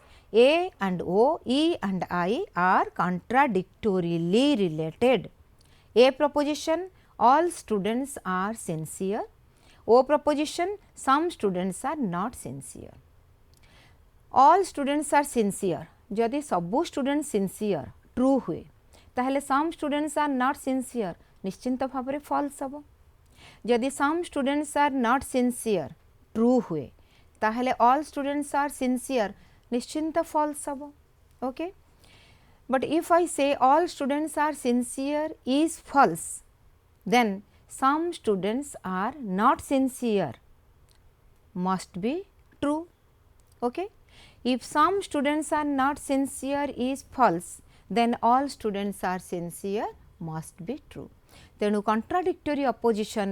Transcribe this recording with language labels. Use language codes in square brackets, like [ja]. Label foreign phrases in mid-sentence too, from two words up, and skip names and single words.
[en] A and O, E and I are contradictorily related. A proposition, all students are sincere. O proposition, some students are not sincere. All students are sincere. [or] ଯଦି ସବୁ [en] students sincere true [or] ହୁଏ ତାହାଲେ [en] some students are not sincere [or] ନିଶ୍ଚିନ୍ତ ଭାବ ରେ [en] false हबो. जदि some students are not sincere ट्रू [or] ହୁଏ ତାହାଲେ [en] all students are sincere निश्चिंत फॉल्स हबो okay but if I say all students are sincere is false then some students are not सिंसियर must be true okay if some students are not sincere is false then all students are sincere must be true तेणु contradictory opposition